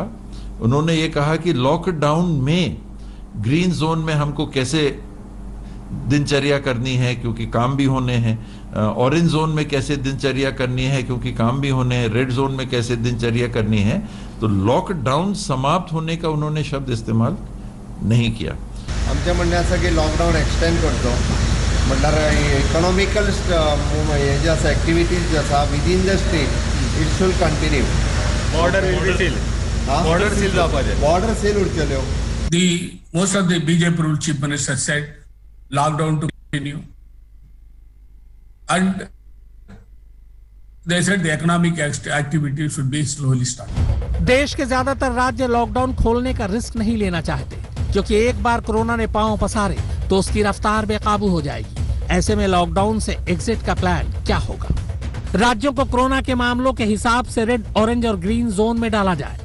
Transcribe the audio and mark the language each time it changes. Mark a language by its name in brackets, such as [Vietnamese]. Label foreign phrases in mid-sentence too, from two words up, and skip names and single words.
[Hindi] उन्होंने ये कहा कि लॉकडाउन में ग्रीन जोन में हमको कैसे दिनचर्या करनी है क्योंकि काम भी होने हैं, ऑरेंज जोन में कैसे दिनचर्या करनी है क्योंकि काम भी होने हैं, रेड जोन में कैसे दिनचर्या करनी है। तो लॉकडाउन समाप्त होने का उन्होंने शब्द इस्तेमाल नहीं किया। [Konkani] आमचे म्हणणे असं की [English] lockdown extend [Konkani] करतो म्हणल्यार इकॉनॉमिकल हे जे आसा एक्टिविटीज जे आसा [English] within the state it should continue. border seal [Konkani] जावपाचे, [English] border seal [Konkani] उरतल्यो। [English] Most of the BJP rule chief minister said lockdown to continue, and they said the economic activity should be slowly started. [Hindi] देश के ज्यादातर राज्य लॉकडाउन खोलने का रिस्क नहीं लेना चाहते क्योंकि एक बार कोरोना ने पांव पसारे तो उसकी रफ्तार बेकाबू हो जाएगी। ऐसे में लॉकडाउन से एग्जिट का प्लान क्या होगा? राज्यों को कोरोना के मामलों के हिसाब से रेड, ऑरेंज और ग्रीन जोन में डाला जाए।